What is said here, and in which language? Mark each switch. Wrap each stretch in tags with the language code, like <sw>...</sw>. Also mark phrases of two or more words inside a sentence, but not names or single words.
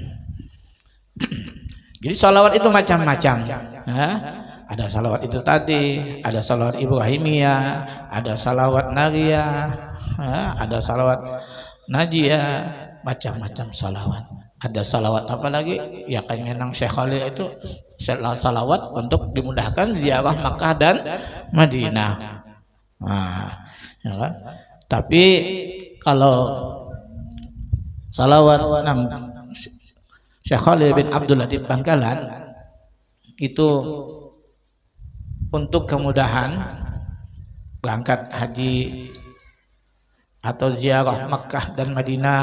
<id>Jadi salawat itu macam-macam ya. Ada salawat itu tadi, ada salawat Ibrahimiyah, ada salawat Nariyah ya, ada salawat Najiyah, macam-macam salawat. Ada salawat apa lagi ya kan menang Syekh Khalil itu salawat untuk dimudahkan ziarah Makkah dan Madinah. Nah, ya kan? Tapi kalau salawat Syekh Khalil bin Abdul Latif Bangkalan itu untuk kemudahan berangkat haji atau ziarah Makkah dan Madinah.</id>